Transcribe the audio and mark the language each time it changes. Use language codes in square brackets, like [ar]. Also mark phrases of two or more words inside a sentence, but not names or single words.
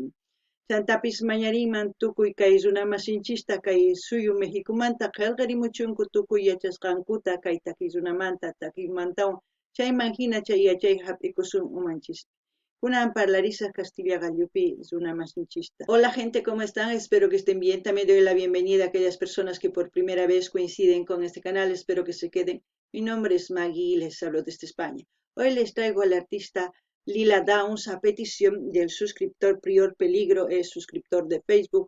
[qu] Chantapis mañariman tukuy kay runamasinchista kay suyu Mexicomanta qillqarimuchunku tukuy yachasqankuta kay takiyzunamanta takiymantawan chayman hina chay yachay hap'ikusun umanchis. Kunan parlarisaq Castilla Gallupi runamasinchista. [es] Hola gente, ¿cómo están? Espero que estén bien. También doy la bienvenida a aquellas personas que por primera vez coinciden con este canal. Espero que se queden. Mi nombre es Maggie y les hablo desde España. Hoy les traigo al artista Lila Downs a petición del suscriptor Prior Peligro, es suscriptor de Facebook.